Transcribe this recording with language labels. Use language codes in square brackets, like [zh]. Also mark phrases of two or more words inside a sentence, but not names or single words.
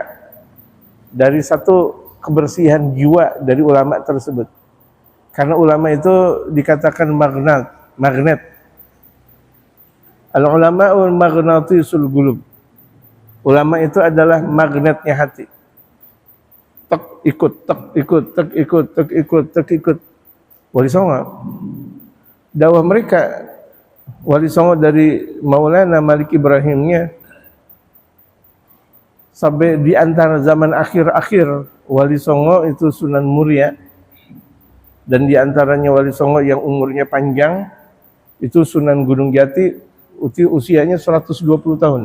[id] Dari satu kebersihan jiwa dari ulama tersebut. Karena ulama itu dikatakan magnet. [ar] العلماء مغناطيس القلوب. [id] Ulama itu adalah magnetnya hati. Tek ikut, tek ikut, tek ikut, tek ikut, tek ikut. Wali Songo. Dakwah mereka, Wali Songo dari Maulana Malik Ibrahimnya, sampai di antara zaman akhir-akhir Wali Songo itu Sunan Muria, dan di antaranya Wali Songo yang umurnya panjang itu Sunan Gunung Jati, usianya 120 tahun.